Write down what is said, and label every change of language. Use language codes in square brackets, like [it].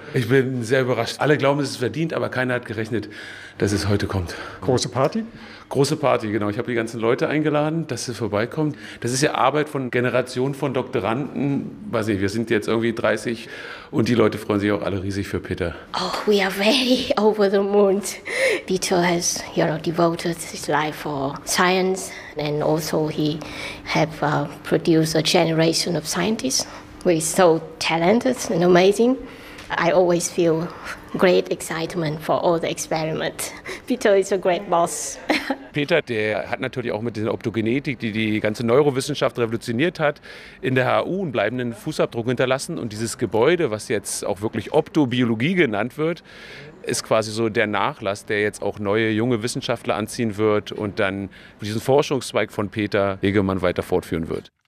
[de] Ich bin sehr überrascht. Alle glauben, es ist verdient, aber keiner hat gerechnet, dass es heute kommt. Große Party? Große Party, genau. Ich habe die ganzen Leute eingeladen, dass sie vorbeikommen. Das ist ja Arbeit von Generationen von Doktoranden. Weiß nicht, wir sind jetzt irgendwie 30 und die Leute freuen sich auch alle riesig für Peter. [en] Oh, we are very over the moon. Peter has, you know, devoted his life for science and also he have produced a generation of scientists who is so talented and amazing. I always feel great excitement for all the experiments. Peter is a great boss. [de] Peter, der hat natürlich auch mit der Optogenetik, die die ganze Neurowissenschaft revolutioniert hat, in der HU einen bleibenden Fußabdruck hinterlassen. Und dieses Gebäude, was jetzt auch wirklich Optobiologie genannt wird, ist quasi so der Nachlass, der jetzt auch neue, junge Wissenschaftler anziehen wird und dann diesen Forschungszweig von Peter Hegemann weiter fortführen wird.